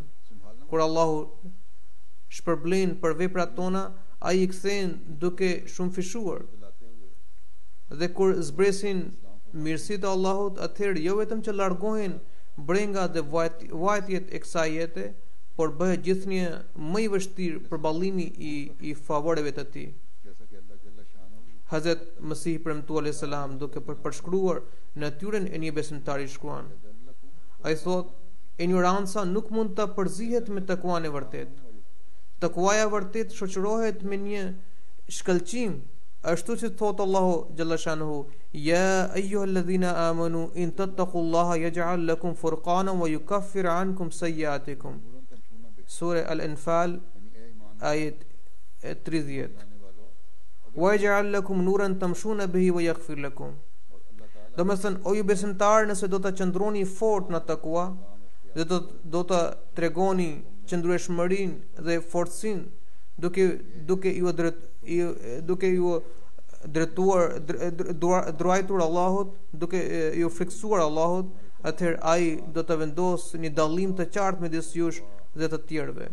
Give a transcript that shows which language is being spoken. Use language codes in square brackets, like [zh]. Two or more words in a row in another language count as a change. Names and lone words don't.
[sq] Kur Allahu shpërblen për veprat tona, ai i kthen duke shumë fishuar. Dhe kur zbresin mirësitë e Allahut, atëherë jo vetëm që largohen brenga dhe vajtjet e kësaj jete, por bëhet gjithnjë më i vështirë përballimi i favoreve të tij. [ur] جیسا کہ اللہ جل شانہ [sq] Hazrat Masih premtuar [ar] عليه السلام [sq] duke përshkruar natyrën e një besimtari shkruan. Ai thot, ignoranca nuk mund të përzihet me takuan e vërtet. Takuaja e vërtet shoqërohet me një shkëlqim, ashtu si thot Allahu [ar] جل شأنه, يا أيها الذين آمنوا إن تتقوا الله يجعل لكم فرقانا ويكفر عنكم سيئاتكم. [sq] Sura Al-Anfal ayat 30. [ar] ويجعل لكم نورا تمشون به ويغفر لكم. [sq] Do të thënë, o ju besimtar, nëse do të qëndroni fort në takua dhe do të tregoni qëndrueshmërinë dhe fortësinë duke ju drejtuar Allahut, duke ju friksuar Allahut, atëherë ai do të vendosë një dallim të qartë midis jush dhe të tjerëve.